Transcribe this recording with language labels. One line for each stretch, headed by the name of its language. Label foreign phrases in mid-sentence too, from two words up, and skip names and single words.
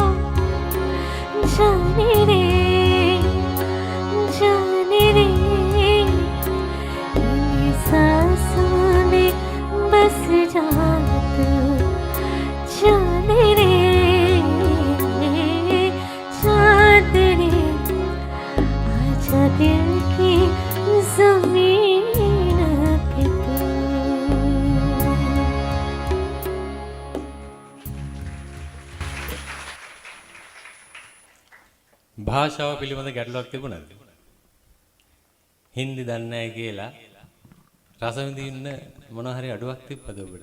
Hindi: जाने रे इन सांसों में बस जा तू जाने रे चाँद रे आजा दिल की ज़मीन पे तू
Sinhala: භාෂාව පිළිබඳ ගැටලුවක් තිබුණාද? හින්දි දන්නේ නැහැ කියලා රස විඳින්න මොන හරි අඩුවක් තිබ්බද ඔබට?